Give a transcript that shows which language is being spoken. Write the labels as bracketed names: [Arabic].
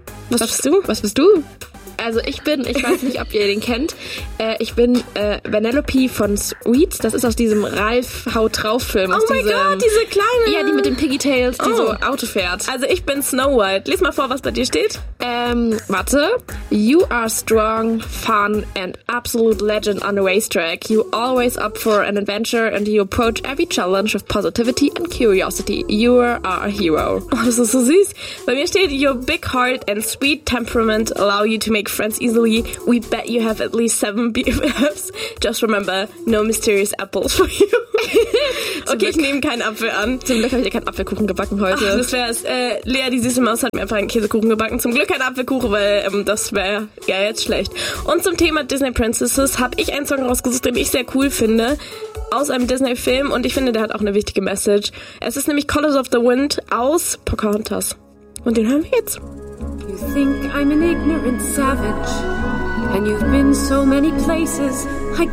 [German] Was bist du? Was bist du? Also ich weiß nicht, ob ihr den kennt, ich bin Vanellope von Sweets. Das ist aus diesem Ralf Haut drauf Film. Oh mein Gott, diese kleine! Ja, die mit den Piggy Tails, die so Auto fährt. Also ich bin Snow White. Lies mal vor, was bei dir steht. Warte. [English] You are strong, fun and absolute legend on the racetrack. You always up for an adventure and you approach every challenge with positivity and curiosity. You are a hero. [German] Oh, das ist so süß. Bei mir steht, [English] your big heart and sweet temperament allow you to make friends easily. We bet you have at least 7 BFFs. Just remember, no mysterious apples for you. [German] Okay, ich nehme keinen Apfel an. Zum Glück habe ich ja keinen Apfelkuchen gebacken heute. Ach, das wäre es. Lea, die süße Maus, hat mir einfach einen Käsekuchen gebacken. Zum Glück kein Apfelkuchen, weil das wäre ja jetzt schlecht. Und zum Thema Disney Princesses habe ich einen Song rausgesucht, den ich sehr cool finde, aus einem Disney-Film. Und ich finde, der hat auch eine wichtige Message. Es ist nämlich Colors of the Wind aus Pocahontas. Und den hören wir jetzt. [English] You think I'm an ignorant savage, and you've been so many places, I guess.